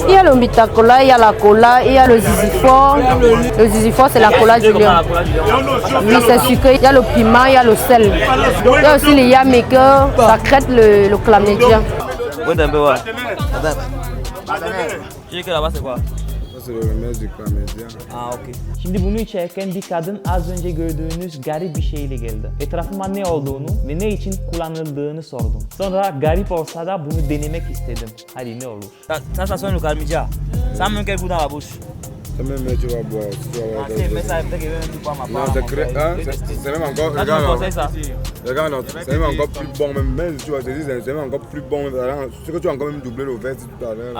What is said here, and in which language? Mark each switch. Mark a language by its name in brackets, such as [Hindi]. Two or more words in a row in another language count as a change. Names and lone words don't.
[French] Il y a le bitacola, il y a la cola, il y a le ziziphore. Le ziziphore, c'est la cola du lion. Oui, c'est sucré. Il y a le piment, il y a le sel. Il y a aussi les yamé que ça crête le chlamydia. Oui, d'un peu, ouais. Tu dis que là-bas, c'est quoi? C'est le remède du chlamydia. Ah, ok. [Turkish] Şimdi bunu içerken bir kadın az önce gördüğünüz garip bir şeyle geldi. Etrafıma ne olduğunu ve ne için kullanıldığını sordum. Sonra garip olsa da bunu denemek istedim. Hadi ne olur. [French] Ça sent le chlamydia. Ça met quel goût dans la bouche? Ça même, tu vas boire. Mais ça, peut-être qu'il veut même pas ma part. Non, c'est même encore. Là, tu me conseilles ça? Regarde, non, c'est même encore plus bon. Même tu vas te dire, c'est même encore plus bon. Ce que tu as encore même doublé le verre tout à l'heure.